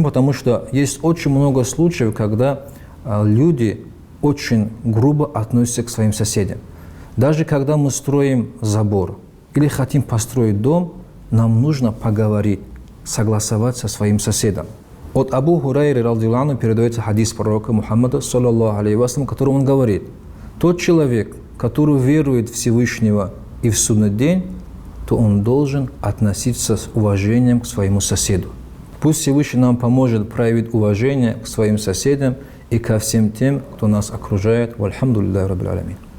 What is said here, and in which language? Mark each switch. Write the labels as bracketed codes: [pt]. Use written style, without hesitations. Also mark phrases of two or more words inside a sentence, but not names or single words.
[ru] Потому что есть очень много случаев, когда люди очень грубо относятся к своим соседям. Даже когда мы строим забор или хотим построить дом, нам нужно поговорить, согласовать со своим соседом. От Абу Хурайры [ar] رضي الله عنه [ru] передается хадис пророка Мухаммада, [ar] صلى الله عليه وسلم, [ru] в котором он говорит: тот человек, который верует в Всевышнего и в судный день, то он должен относиться с уважением к своему соседу. Пусть Всевышний нам поможет проявить уважение к своим соседям и ко всем тем, кто нас окружает. [ar] والحمد لله رب العالمين.